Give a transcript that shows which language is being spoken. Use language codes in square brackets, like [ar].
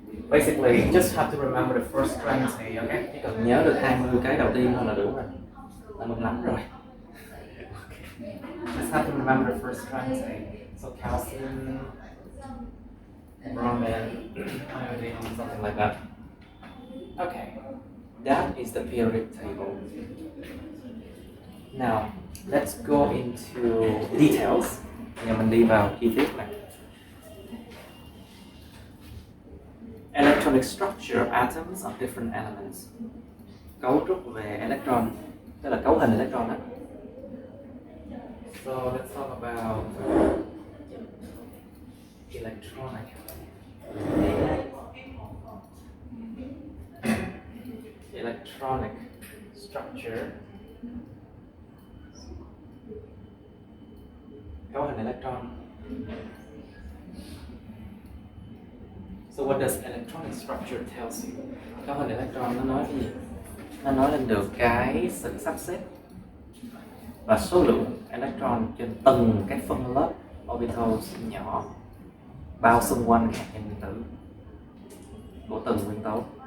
[en] Basically, you just have to remember the first 20, okay? [vi] Chỉ cần nhớ được 20 cái đầu tiên thôi là đủ rồi. Là mừng lắm rồi. Okay. [en] Just have to remember the first 20. So calcium, bromine, iodine, something like that. Okay. That is the periodic table. Now, let's go into details. [vi] Giờ mình đi vào chi tiết này. [en] Electronic structure of atoms of different elements. [vi] Cấu trúc về electron, tức là cấu hình electron đó. [en] So let's talk about electronic. Electronic structure. [vi] Cấu hình electron. [en] So what does electronic structure tells you? [vi] Cấu hình electron nó nói cái gì? Nó nói lên được cái sự sắp xếp và số lượng electron trên từng cái phân lớp orbitals nhỏ bao xung quanh hạt nhân nguyên tử của từng nguyên tố.